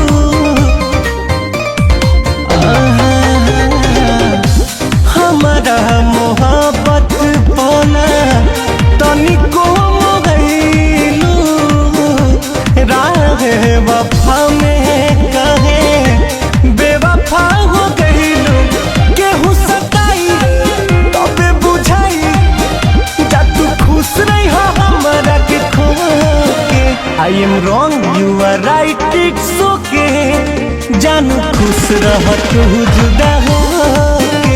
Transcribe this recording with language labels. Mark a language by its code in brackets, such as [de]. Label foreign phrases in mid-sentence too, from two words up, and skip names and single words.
[bho] हमारा मोहब्बत पाना तनिको मोहलू, राह वफा में काहे बेवफा हो गईलू। केहू सताई तबे बुझाई, जा तू खुश नहीं हो हमरा के खो के। [en] I am wrong you are right it's okay, [bho] जानू खुश रह तू जुदा होके।